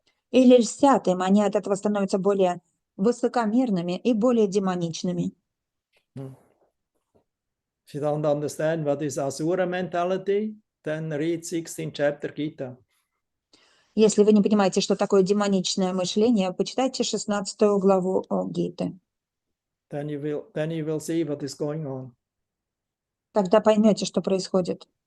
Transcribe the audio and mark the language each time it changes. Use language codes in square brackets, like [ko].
[ru] Или льстят им, они от этого становятся более высокомерными и более демоничными. [en] If you don't understand what is Asura mentality, then read 16th chapter Gita. [ru] Если вы не понимаете, что такое демоничное мышление, почитайте 16 главу Гиты. [en] Then you will see what is going on. [ru] Тогда поймете, что происходит.